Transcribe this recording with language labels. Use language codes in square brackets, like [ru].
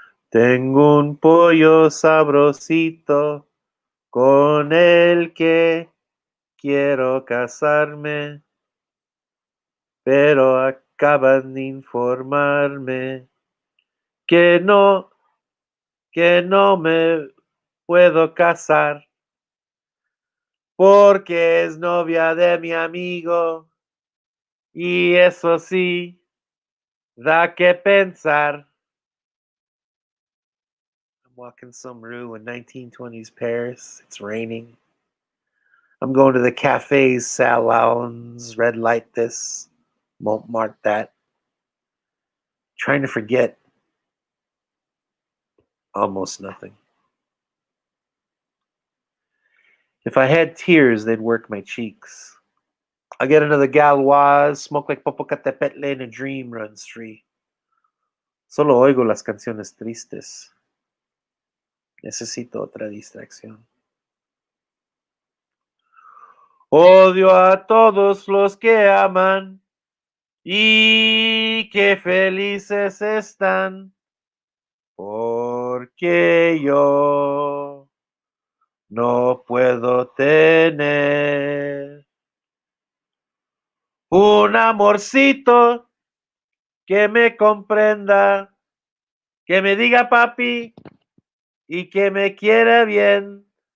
[es] Tengo un pollo sabrosito con el que quiero casarme, pero acaban de informarme que no me puedo casar porque es novia de mi amigo y eso sí da que pensar. [en] I'm walking some rue in 1920s Paris. It's raining. I'm going to the cafes, salons, red light this, Montmartre that. Trying to forget almost nothing. If I had tears, they'd work my cheeks. I'll get another Galoise, smoke like Popocatépetl, and a dream runs free. [es] Solo oigo las canciones tristes. Necesito otra distracción. Odio a todos los que aman y que felices están, porque yo no puedo tener un amorcito que me comprenda, que me diga papi y que me quiera bien.